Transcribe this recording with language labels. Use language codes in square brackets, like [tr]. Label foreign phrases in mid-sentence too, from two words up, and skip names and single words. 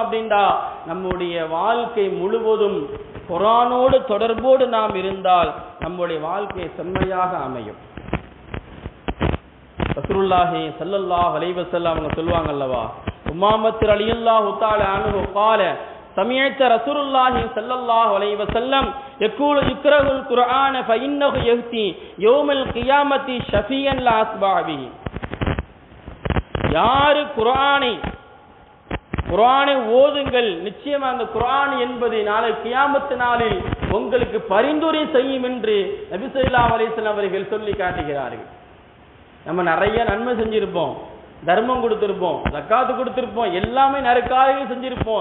[ta] அப்படின்னா நம்முடைய வாழ்க்கை முழுவதும் குர்ஆனோடு தொடர்போடு நாம் இருந்தால் நம்முடைய வாழ்க்கை செம்மையாக அமையும். [ar] رسول الله صلى الله عليه وسلم [ta] அவங்க சொல்வாங்க அல்லவா, [ar] أمامة رضي الله تعالى عنه قال سمعت رسول الله صلى الله عليه وسلم يقول يقرأ القرآن فإنه يهدي يوم القيامة شفيعا لأصحابه. [ta] யார் குர்ஆனை ஓதுங்கள், நிச்சயமா அந்த குர்ஆன் என்பது நாளை கியாமத் நாளில் உங்களுக்கு பரிந்துரை செய்யும் என்று நபி [ar] صلى الله عليه وسلم [ta] அவர்கள் சொல்லி காட்டுகிறார்கள். நம்ம நிறைய நன்மை செஞ்சிருப்போம், தர்மம் கொடுத்திருப்போம், ஜக்காத்து கொடுத்திருப்போம், எல்லாமே நற்காரியங்கள் செஞ்சிருப்போம்.